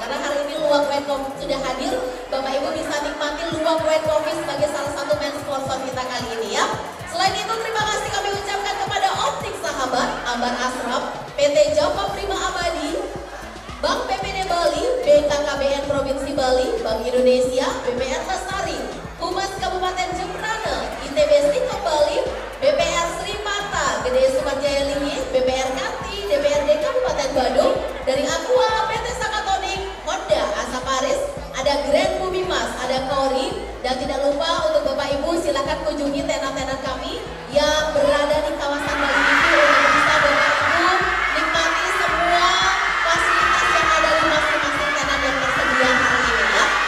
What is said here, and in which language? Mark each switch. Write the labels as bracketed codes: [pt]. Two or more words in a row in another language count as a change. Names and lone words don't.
[id] Karena hari ini Luwak White Coffee sudah hadir, Bapak Ibu bisa nikmati Luwak White Coffee sebagai salah satu [en] main sponsor [id] kita kali ini ya. Selain itu terima kasih kami ucapkan kepada Optik Sahabat, Ambar Asraf, PT Japa Prima Abadi, Bank PPD Bali, BKKBN Provinsi Bali, Bank Indonesia, BPR Lestari, Humas Kabupaten Jembrana, ITB Stikop Bali, BPR Sri Mata, Gede Sumatjaya Lingi, BPR Kanti, DPRD Kabupaten Bandung, dari Aqua, PT Sakatonik, Honda, Asa Paris, ada Grand Bumi Mas, ada Kori, dan tidak lupa untuk Bapak Ibu silakan kunjungi tenan-tenan kami yang berada di kawasan Bali itu untuk bisa Bapak Ibu nikmati semua fasilitas yang ada di masing-masing tenan yang tersedia hari ini ya.